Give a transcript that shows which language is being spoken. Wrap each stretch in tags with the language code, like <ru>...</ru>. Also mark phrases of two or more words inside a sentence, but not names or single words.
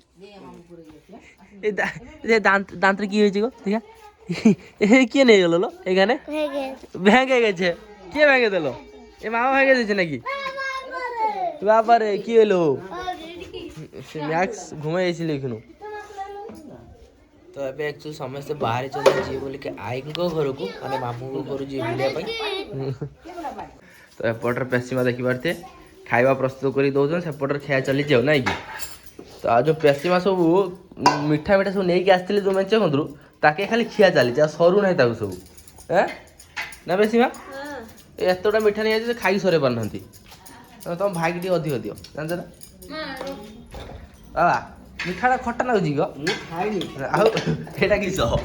<bn>এই দাঁতরে কি হয়েছে গো ঠিক আছে কে নিয়ে গেল এখানে ভেঙে গেছে কে ভেঙে দিল এ মামা ভেঙে দিয়েছে নাকি বাবারে কি হলো ম্যাক্স ঘুমাই যাইছিল এখানে তো</bn> <or>ଏବେ ଆକ୍ଚୁଆଲି ସମସ୍ତେ ବାହାରି ଯିବେ ବୋଲିକି ଆଈଙ୍କ ଘରକୁ ମାନେ ମାମୁଙ୍କ ଘରୁ ଯିବେ ବୁଲିବା ପାଇଁ ତ ଏପଟରେ ପେଶିମା ଦେଖିପାରୁଥିବେ ଖାଇବା ପ୍ରସ୍ତୁତ କରି ଦେଉଛନ୍ତି ସେପଟରେ ଖାଇବା ଚାଲିଛି ଆଉ ନାଇଁ କି ତ ଆଉ ଯେଉଁ ପେଶିମା ସବୁ ମିଠା ସବୁ ନେଇକି ଆସିଥିଲେ ଯେଉଁ ମେଞ୍ଚେ କନ୍ଦରୁ ତାକେ ଖାଲି ଖିଆ ଚାଲିଛି ଆଉ ସରୁ ନାହିଁ ତାକୁ ସବୁ ନା ପେଶିମା ଏତେଟା ମିଠା ନେଇଯାଇଛି ସେ ଖାଇକି ସରେଇ ପାରୁନାହାନ୍ତି ତମ ଭାଇକି ଟିକେ ଅଧିକ ଦିଅ ଜାଣିଛ ନା ବାବା ମିଠାଟା ଖଟା ଲାଗୁଛି ଗো ମୁଁ ଖାଇନି ଆଉ ଏଇଟା କିସ</or>